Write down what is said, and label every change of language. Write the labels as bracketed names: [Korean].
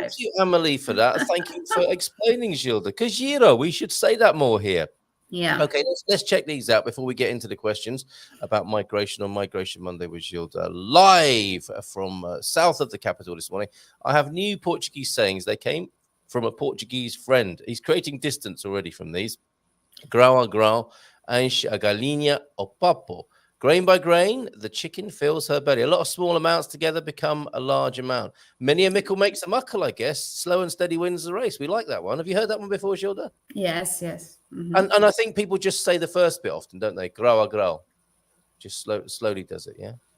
[English] Thank you, Amelie, for that. Thank you for explaining, Gilda. [Portuguese] Que giro, [English] we should say that more here. Yeah. Okay, let's check these out before we get into the questions about migration on Migration Monday with Gilda. Live from south of the capital this morning, I have new Portuguese sayings. They came from a Portuguese friend. He's creating distance already from these. [Portuguese] Grão a grão, enche a galinha o papo. [English] Grain by grain, the chicken fills her belly. A lot of small amounts together become a large amount. Many a mickle makes a muckle, I guess. Slow and steady wins the race. We like that one. Have you heard that one before, Gilda? Yes. Mm-hmm. And I think people just say the first bit often, don't they? [Portuguese] Grão a grão. [English] Just slowly does it, yeah?